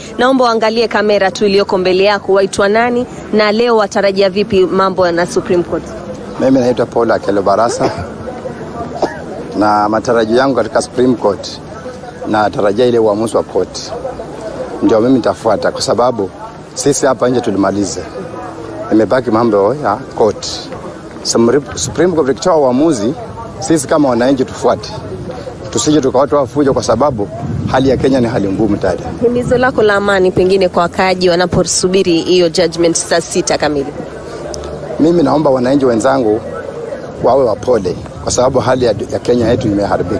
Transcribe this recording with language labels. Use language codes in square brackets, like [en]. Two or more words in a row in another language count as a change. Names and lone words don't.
[sw] Naomba uangalie kamera tu iliyoko mbele yako. Waitwa nani na leo watarajia vipi mambo na Supreme Court? Mimi naitwa Paul Akelo Barasa, na matarajio yangu katika Supreme Court na tarajia ile uamuzi wa court ndio mimi nitafuata, kwa sababu sisi hapa nje tulimaliza. Imebaki mambo ya court. Supreme Court ikitoa uamuzi, sisi kama wananchi tufuate. Tusije tukawatu wafujo, kwa sababu hali ya Kenya ni hali ngumu tayari. Himizo lako la amani pengine kwa wakaaji wanaposubiri hiyo judgment saa 6 kamili? Mimi naomba wananchi wenzangu wawe wapole, kwa sababu hali ya Kenya yetu imeharibika.